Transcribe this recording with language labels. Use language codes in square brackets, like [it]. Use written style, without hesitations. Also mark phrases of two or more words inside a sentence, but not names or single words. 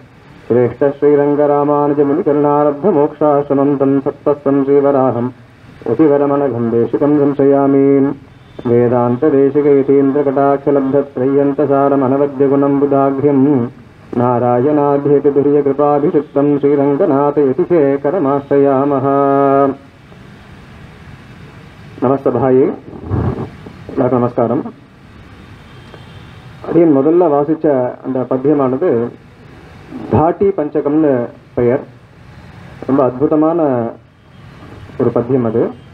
[sa] श्रेष्ठश्रीरङ्गरामानुजमुनिकरुणारब्धमोक्षाश्रमं तं सत्त्वस्तं श्रीवराहं यतिवरमनघं देशिकं संशयामि वेदान्तदेशिकयतीन्द्रकटाक्षलब्धत्रय्यन्तसारमनवद्यगुणं बुधाघ्र्यं नारायणाध्येतिदुर्यकृपाभिषिक्तं श्रीरङ्गनाथयतिशेखरमाश्रयामः [ta] நமஸ்தபாயே எல்லாருக்கும் நமஸ்காரம். அடியன் முதல்ல வாசித்த அந்த பத்தியமானது தாட்டி பஞ்சகம்னு பெயர். ரொம்ப அற்புதமான ஒரு பத்தியம் அது.